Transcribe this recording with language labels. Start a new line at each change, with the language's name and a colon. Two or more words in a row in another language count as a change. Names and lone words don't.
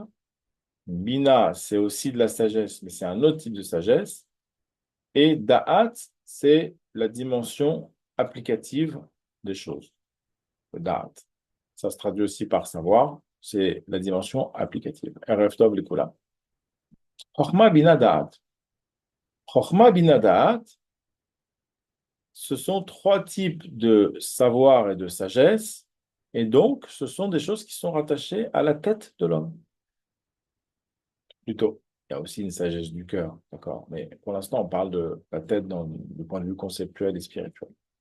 French: Bina, c'est aussi de la sagesse, mais c'est un autre type de sagesse. Et Da'at, c'est la dimension applicative des choses. Le Da'at. Ça se traduit aussi par savoir, c'est la dimension applicative.
Hebrew: ערב טוב לכולם. חכמה בינה דעת. חכמה בינה דעת,
French: ce sont trois types de savoir et de sagesse, et donc ce sont des choses qui sont rattachées à la tête de l'homme. Plutôt, il y a aussi une sagesse du cœur, d'accord? Mais pour l'instant, on parle de la tête dans le point de vue conceptuel et spirituel.